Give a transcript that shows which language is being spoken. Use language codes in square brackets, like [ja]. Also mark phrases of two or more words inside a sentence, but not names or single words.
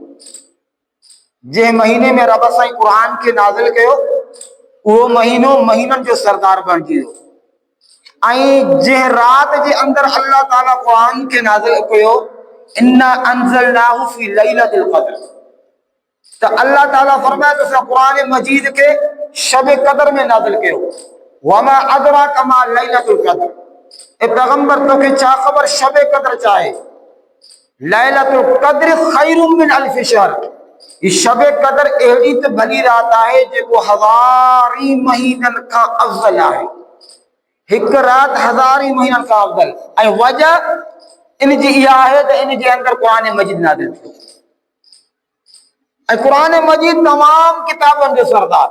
[sd] जंहिं महीने में रब साईं क़ुरान के नाज़िल कयो उहो महीनो महीननि जो सरदार बणिजी वियो। ऐं जंहिं रात जे अंदरि अल्लाह ताला क़ुरान के नाज़िल कयो [ar] إنا أنزلناه في ليلة القدر, [sd] तो अल्लाह ताला फरमाए तो असां क़ुरान मजीद के शब कदर में नाज़िल कयो। [ar] وما أدراك ما ليلة القدر, [sd] ए पैगंबर तोखे छा ख़बर शब कदर चाहे। [ar] ليلة القدر خير من ألف شهر, [sd] ये शब कदर अहिड़ी त भली रात आहे जेको हज़ारी महीननि खां अफ़ज़ल आहे। हिक रात हज़ारी महीननि खां अफ़ज़ल। ऐं वजह इन जी इहा आहे त इन जे अंदरि क़ुरान मजीद नाज़िल थियो। ऐं क़ुरान मजीद तमाम किताबनि जो सरदार।